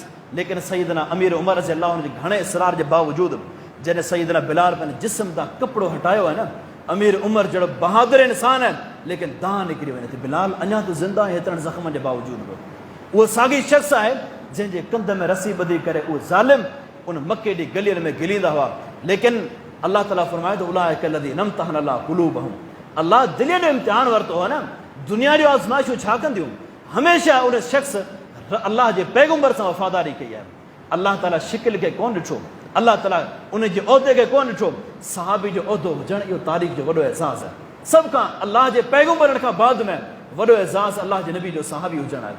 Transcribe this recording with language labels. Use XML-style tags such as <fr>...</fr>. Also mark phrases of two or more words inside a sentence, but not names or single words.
<sd>लेकिन सैयदना अमीर उमर</sd> <ar>رضي الله</ar> <sd>जे घणे इसरार जे बावजूदि जॾहिं सैयदना बिलाल पंहिंजे जिस्म तां कपिड़ो हटायो आहे न, अमीर उमर जहिड़ो बहादुर इंसान आहे, लेकिन दाह निकिरी वञे थी। बिलाल अञा त ज़िंदा आहे हेतिरनि ज़ख़्मनि जे बावजूदि बि। उहो साॻी शख़्स आहे जंहिंजे कंध में रसी ॿधी करे उहे ज़ालिम उन मके जी गलियुनि में गिलींदा हुआ। लेकिन अल्लाह ताला फरमाए थो</sd> <ar>أولئك الذين امتحن الله قلوبهم,</ar> <sd>अल्लाह दिलि जो इम्तिहान वरितो आहे न। दुनिया जो आज़माइशूं छा कंदियूं, हमेशह उन शख़्स अल्लाह जे पैगम्बर सां वफ़ादारी कई आहे। अल्लाह ताला शिकिल खे कोन ॾिठो, अल्लाह ताला उन जे उहिदे खे कोन ॾिठो। सहाबी जो उहिदो हुजणु इहो तारीख़ जो वॾो एज़ाज़ आहे। सभ खां अल्लाह जे पैगम्बरनि खां बाद में वॾो एज़ाज़ अल्लाह जे नबी जो सहाबी हुजणु आहे।</sd>